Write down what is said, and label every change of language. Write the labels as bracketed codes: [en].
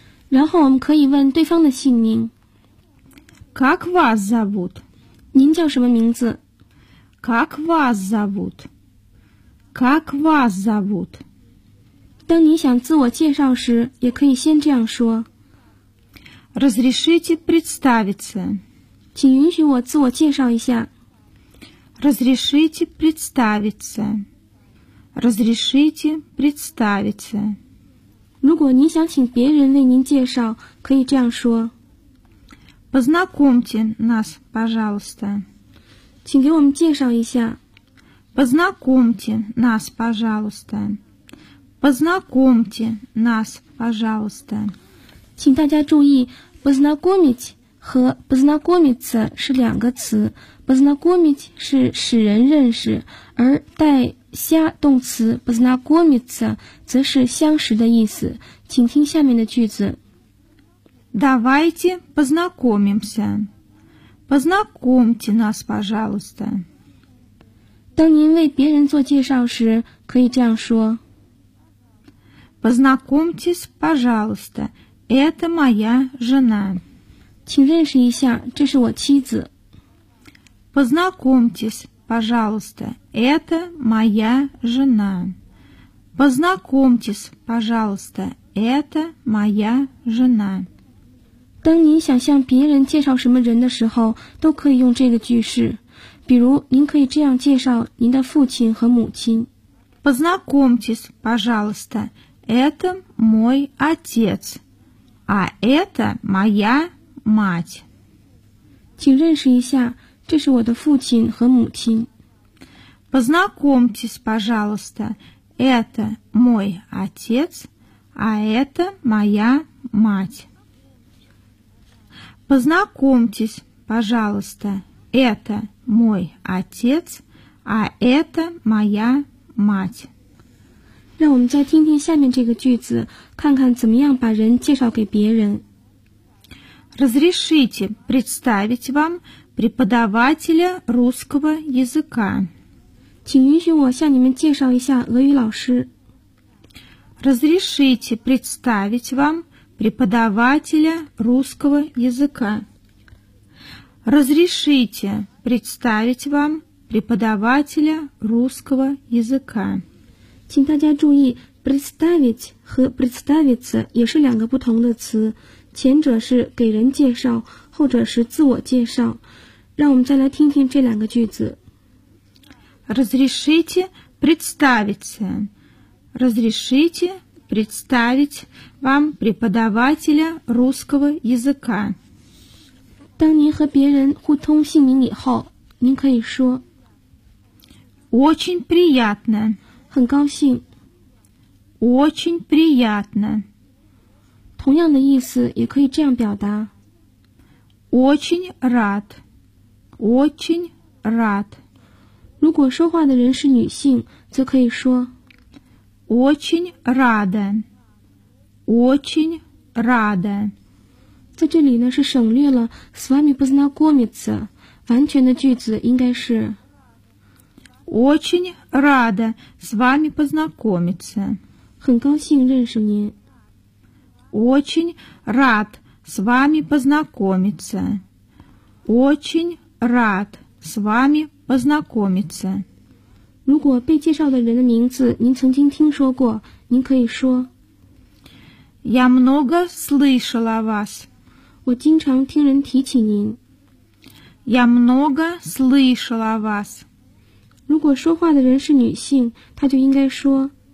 [zh] 然后我们可以问对方的姓名。 [ru] Как вас зовут? [zh] 您叫什么名字? [ru] Как вас зовут? Как вас зовут? [zh] 当你想自我介绍时，也可以先这样说。 [ru] Разрешите представиться. [zh] 请允许我自我介绍一下。 [ru] Разрешите представиться. Разрешите представиться. [zh] 如果您想请别人为您介绍，可以这样说。 [ru] Познакомьте нас, пожалуйста. [zh] 请给我们介绍一下。 [ru] Познакомьте нас, пожалуйста. Познакомьте нас, пожалуйста. [zh] 请大家注意 познакомить 和 познакомиться 是两个词。 познакомить 是使人认识，而带下动词 познакомиться 则是相识的意思。请听下面的句子。 [ru] Давайте познакомимся. Познакомьте нас, пожалуйста. [zh] 当您为别人做介绍时，可以这样说。 [ru] Познакомьтесь, пожалуйста. Это моя жена. [zh] 请认识一下，这是我妻子。 [ru] Познакомьтесь, пожалуйста. Это моя жена. Познакомьтесь, пожалуйста. Это моя жена. [zh] 当您想向别人介绍什么人的时候，都可以用这个句式。比如，您可以这样介绍您的父亲和母亲。 [ru] Познакомьтесь, пожалуйста, это мой отец, а это моя мать. [zh] 请认识一下，这是我的父亲和母亲。 [ru] Познакомьтесь, пожалуйста, это мой отец, а это моя мать. Познакомьтесь, пожалуйста, это мой отец, а это моя мать. [zh] 让我们再听听下面这个句子，看看怎么样把人介绍给别人。 [ru] Разрешите представить вам преподавателя русского языка. [zh] 请允许我向你们介绍一下俄语老师。 [ru] Разрешите представить вам преподавателя русского языка. Разрешите представить вам преподавателя русского языка. [zh] 请大家注意 представить 和 представиться 也是两个不同的词，前者是给人介绍，后者是自我介绍。让我们再来听听这两个句子。 [ru] Разрешите представиться. Разрешите представить вам преподавателя русского языка. [zh] 当您和别人互通姓名以后，您可以说 [ru] Очень приятно. [zh] 很高兴。 [ru] Очень приятно. [zh] 同样的意思也可以这样表达 [ru] Очень рад. Очень рад. [zh] 如果说话的人是女性，则可以说 [ru] Очень рада, очень рада. [zh] 在这里呢是省略了 [ru] с вами познакомиться, [zh] 完全的句子应该是 [ru] Очень рада с вами познакомиться. [zh] 很高兴认识您。 [ru] Очень рад с вами познакомиться. Очень рад с вами познакомиться. [zh] 如果被介绍的人的名字您曾经听说过，您可以说 [ru] Я много слышала вас. [zh] 我经常听人提起您。 [ru] Я много слышала вас. [zh] 如果说话的人是女性，她就应该说